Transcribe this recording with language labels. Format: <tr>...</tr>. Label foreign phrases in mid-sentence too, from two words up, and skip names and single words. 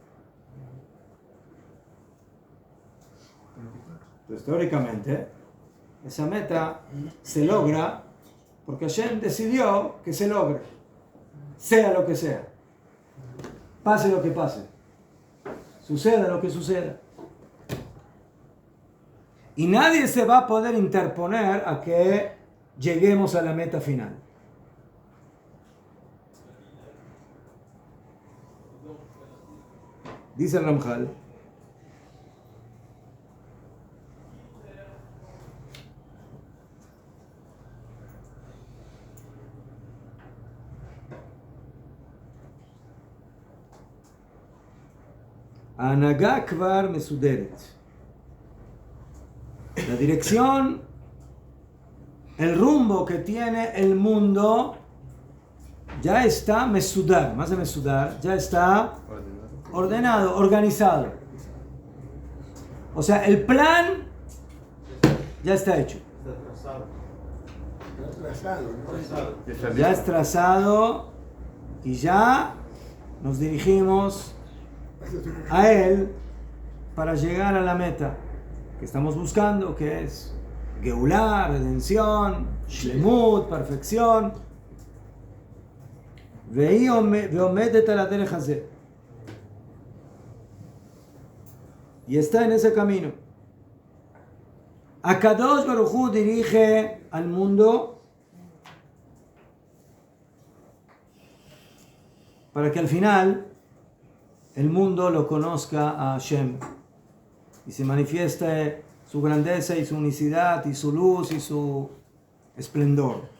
<es>Entonces, teóricamente, esa meta se logra porque Hashem decidió que se logre, sea lo que sea, pase lo que pase, suceda lo que suceda. Y nadie se va a poder interponer a que lleguemos a la meta final. Dice el Ramjal,</es> <he>ההנהגה כבר מסודרת.</he> <es>La dirección, el rumbo que tiene el mundo ya está mesudar, más de mesudar, ya está ordenado, organizado. O sea, el plan ya está hecho. Ya es trazado y ya nos dirigimos a él para llegar a la meta que estamos buscando, que es Geulah, redención, Shlemut, perfección.</es> <he>ועומדת על הדרך הזה.</he> <es>Y está en ese camino.</es> <he>הקדוש ברוך הוא</he> <es>dirige al mundo para que al final el mundo lo conozca a Hashem y se manifieste su grandeza y su unicidad y su luz y su esplendor.</es>